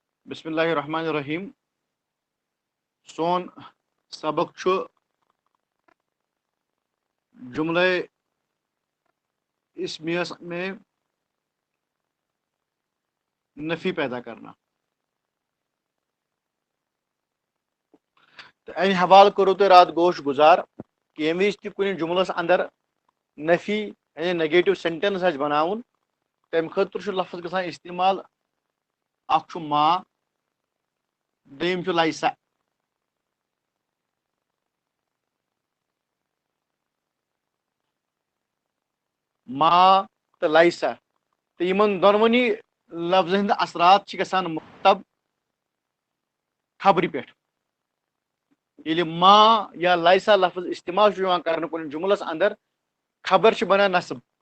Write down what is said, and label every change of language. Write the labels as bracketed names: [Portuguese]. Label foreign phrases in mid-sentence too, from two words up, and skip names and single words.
[Arabic] بسم اللہ الرحمن الرحیم [Kashmiri] سون سبق چھُ جملہ اسمیس [Urdu] میں نفی پیدا کرنا [Kashmiri] تو این حوالہ کرو تو رات گوش گزار کہ یم وز کن جملس اندر نفی یعنی [English] negative sentence [Kashmiri] آسہِ بناون تمہِ خٲطرٕ چھُ لفظ گژھان استعمال اکھ چھُ ما دوٚیِم چھُ لایسا ما تہٕ لایسا تہٕ یِمن دۄنوٕنی لفظن ہٕنٛدۍ اثرات چھِ گژھان مرتب خبرِ پٮ۪ٹھ ییٚلہِ ما یا لایسا لفظ استعمال چھُ یِوان کرنہٕ کُنہِ جملس اندر خبر چھِ بنان نصب